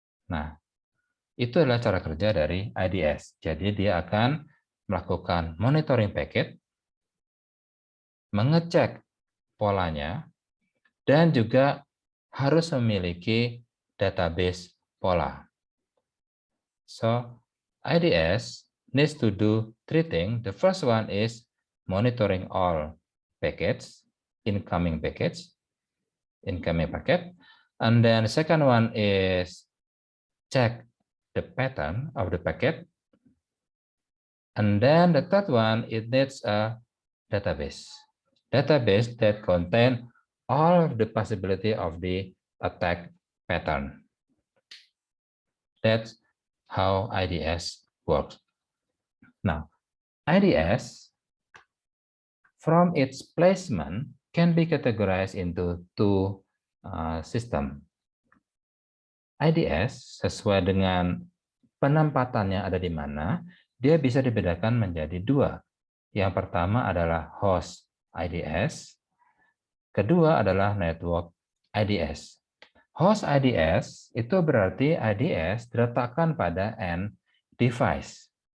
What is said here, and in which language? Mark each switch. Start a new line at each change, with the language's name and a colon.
Indonesian: Nah, itu adalah cara kerja dari IDS. Jadi dia akan melakukan monitoring packet, mengecek polanya, dan juga harus memiliki database pola.
English: So, IDS needs to do 3 things. The first one is monitoring all packets, incoming packet, and then the second one is check the pattern of the packet, and then the third one, it needs a database that contain all of the possibility of the attack pattern. That's how IDS works. Now, IDS from its placement can be categorized into 2 systems.
Indonesian: IDS sesuai dengan penempatannya ada di mana, dia bisa dibedakan menjadi 2. Yang pertama adalah host IDS, kedua adalah network IDS. Host IDS itu berarti IDS diletakkan pada end device.